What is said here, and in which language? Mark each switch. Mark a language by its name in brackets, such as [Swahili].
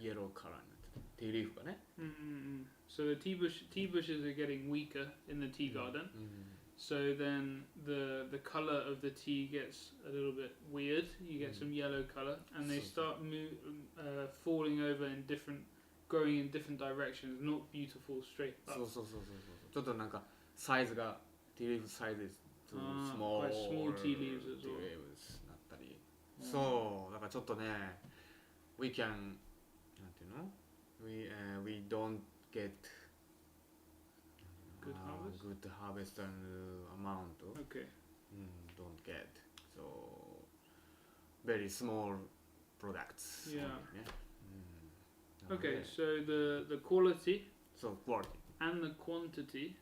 [Japanese] イエローカラーになってティーリーフがね [English] So the tea bushes are getting weaker in the tea garden. So then the color of the tea gets a little bit weird. You get some yellow color, and they start falling over in growing in different directions. Not beautiful straight up. [Japanese] そうちょっとなんかサイズがティーリーフサイズ [English] too small quite small tea leaves as well. [Japanese] ティーリーフなったりそうだからちょっとね [English] we can [Japanese] なんていうの [English] we don't get Good harvest? good harvest and amount Okay. don't get so very small products Yeah. [Japanese] only ね [English] Okay, so the quality so quality and the quantity